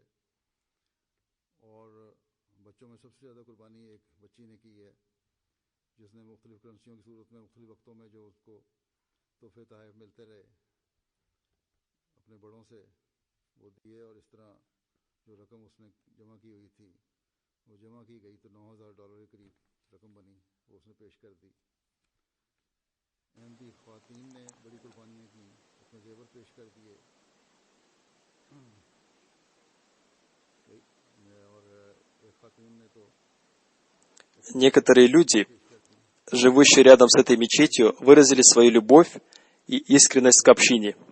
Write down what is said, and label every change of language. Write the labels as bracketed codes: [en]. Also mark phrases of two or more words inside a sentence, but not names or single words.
[ur] اور بچوں میں سب سے زیادہ قربانی ایک بچی نے کی ہے، جس نے مختلف کرنسیوں کی صورت میں مختلف وقتوں میں جو اس کو تحفے تحف ملتے رہے اپنے بڑوں سے وہ دیے، اور اس طرح جو رقم اس نے جمع کی ہوئی تھی وہ جمع کی گئی تو $9,000 کے قریب رقم بنی، وہ اس نے پیش کر دی. احمدی خواتین نے بڑی قربانیاں کیں، اپنے زیور پیش کر دیے. اور ایک خاتون نے تو [ru] Некоторые люди, живущие рядом с этой мечетью, выразили свою любовь и искренность к общине.